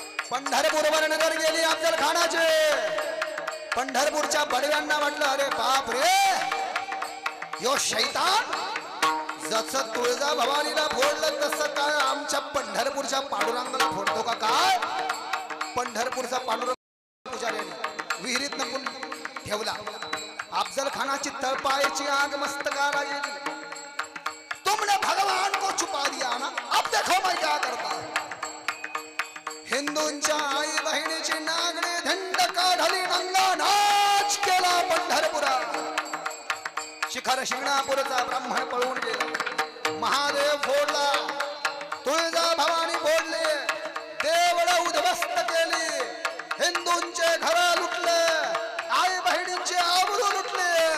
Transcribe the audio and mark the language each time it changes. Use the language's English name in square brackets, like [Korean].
[Marathi] पंढरपूरवर नजर गेली अफजल खानाचे. पंढरपूरच्या बडव्यांना म्हटलं अरे बाप रे, यो शैतान जसं तुळजा भवानीला फोडलं तसं काय आमच्या पंढरपूरच्या पांडुरंगाला फोडतो का काय? पंढरपूरचा पांडुरंग पुजाऱ्याने विहिरीत नपून ठेवला. अफजल खानाची तळपायाची आग मस्तकाला गेली. [Hindi] तुमने भगवान को छुपा दिया ना, अब देखो मैं क्या करता. [Marathi] हिंदूंच्या आई बहिणीची नागणे धंड काढली, नंगा नाच केला पंढरपुरात. शिखर शिंगणापूरचा ब्राह्मण पळून गेला. महादेव फोडला, तुळजा भवानी फोडले, देवळ उद्ध्वस्त केली, हिंदूंचे घर लुटले, आई बहिणींचे आबरू लुटले.